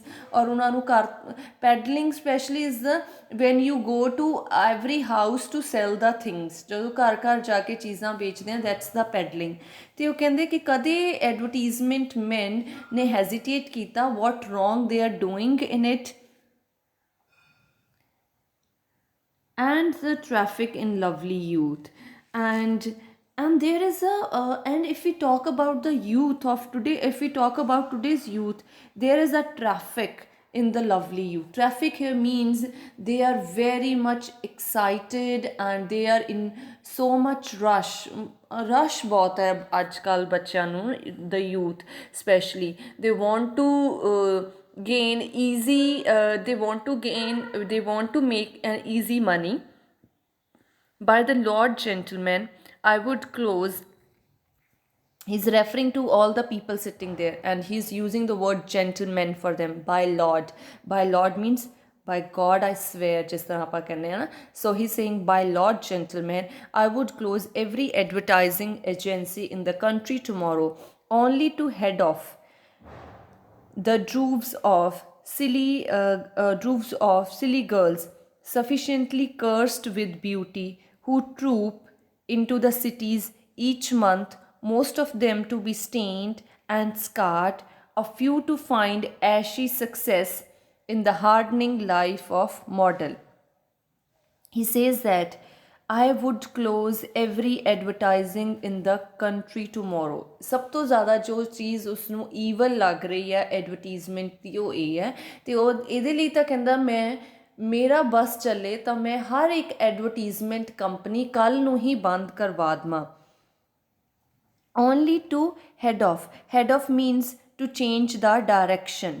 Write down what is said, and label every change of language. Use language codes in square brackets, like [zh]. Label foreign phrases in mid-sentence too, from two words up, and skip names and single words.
[pa] ਔਰ ਉਹਨਾਂ ਨੂੰ [en] peddling specially is the when you go to every house to sell the things, [pa] ਜਦੋਂ ਘਰ ਘਰ ਜਾ ਕੇ ਚੀਜ਼ਾਂ ਵੇਚਦੇ ਹਾਂ, [en] that's the peddling. [pa] ਅਤੇ ਉਹ ਕਹਿੰਦੇ ਕਿ ਕਦੇ [en] advertisement man [pa] ਨੇ ਹੈਜ਼ੀਟੇਟ ਕੀਤਾ [en] what wrong they are doing in it. And the traffic in lovely youth, and there is and if we talk about the youth of today, if we talk about today's youth, there is a traffic in the lovely youth. Traffic here means they are very much excited and they are in so much rush [pa] ਬਹੁਤ ਹੈ ਅੱਜ ਕੱਲ੍ਹ ਬੱਚਿਆਂ ਨੂੰ, [en] the youth especially, they want to gain easy they want to make an easy money. By the Lord, gentlemen, I would close. He's referring to all the people sitting there and he's using the word gentlemen for them. By Lord means by God I swear, [pa] ਜਿਸ ਤਰ੍ਹਾਂ ਆਪਾਂ ਕਹਿੰਦੇ ਹਾਂ ਨਾ। [en] So he's saying, by Lord, gentlemen, I would close every advertising agency in the country tomorrow, only to head off the droves of silly girls sufficiently cursed with beauty who troop into the cities each month most of them to be stained and scarred, a few to find ashy success in the hardening life of model. He says that I would close every advertising in the country tomorrow. [pa] ਸਭ ਤੋਂ ਜ਼ਿਆਦਾ ਜੋ ਚੀਜ਼ ਉਸਨੂੰ ਈਵਲ ਲੱਗ ਰਹੀ ਹੈ ਐਡਵਰਟੀਜ਼ਮੈਂਟ ਦੀ ਉਹ ਇਹ ਹੈ ਅਤੇ ਉਹ ਇਹਦੇ ਲਈ ਤਾਂ ਕਹਿੰਦਾ ਮੈਂ ਮੇਰਾ ਬਸ ਚੱਲੇ ਤਾਂ ਮੈਂ ਹਰ ਇੱਕ ਐਡਵਰਟੀਜ਼ਮੈਂਟ ਕੰਪਨੀ ਕੱਲ੍ਹ ਨੂੰ ਹੀ ਬੰਦ ਕਰਵਾ ਦੇਵਾਂ. [en] only to head off means to change the direction.